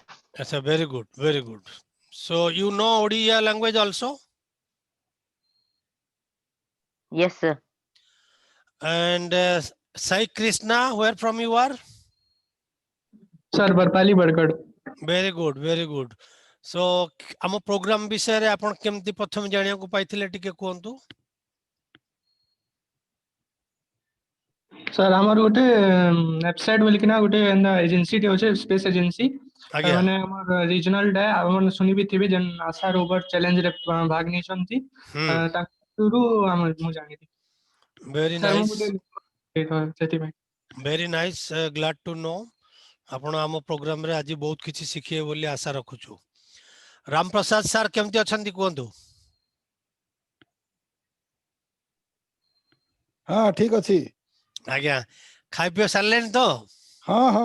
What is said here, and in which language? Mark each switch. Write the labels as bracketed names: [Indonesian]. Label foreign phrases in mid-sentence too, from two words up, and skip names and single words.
[English] That's a very good, very good. So you know Odia language also? Yes, sir. And Sai Krishna, where from you are? Sir, Barpali Bargad. Very good, very good. So [Odia] ଆମ program ବିଷୟରେ ଆପଣ କେମିତି ପ୍ରଥମେ ଜାଣିବାକୁ ପାଇଥିଲେ ଟିକେ କୁହନ୍ତୁ? Sir, ଆମର ଗୋଟେ ୱେବସାଇଟ୍ ବୋଲିକିନା ଗୋଟେ ଏଜେନ୍ସି ଟେ ଅଛି [English] space agency [Odia] ଆଜ୍ଞା ମାନେ ଆମର ରିଜନାଲ ଟା ଆପଣ ଶୁଣିବି ଥିବେ ଯେନ୍ ଆଶା [English] robot challenge [Odia] ରେ ଭାଗ ନେଇଛନ୍ତି ତାଙ୍କରୁ ମୁଁ ଜାଣିଲି [English] very [Odia] ସାର୍ ମୁଁ [English] nice, [Odia] ଗୋଟେ ସେଥିପାଇଁ [English] very nice, glad to know [Odia] ଆପଣ ଆମ program ରେ ଆଜି ବହୁତ କିଛି ଶିଖିବେ ବୋଲି ଆଶା ରଖୁଛୁ। ରାମ ପ୍ରସାଦ ସାର୍ କେମିତି ଅଛନ୍ତି କୁହନ୍ତୁ? ହଁ ଠିକ ଅଛି। ଆଜ୍ଞା ଖାଇ ପିଇ ସାରିଲେଣି ତ? ହଁ ହଁ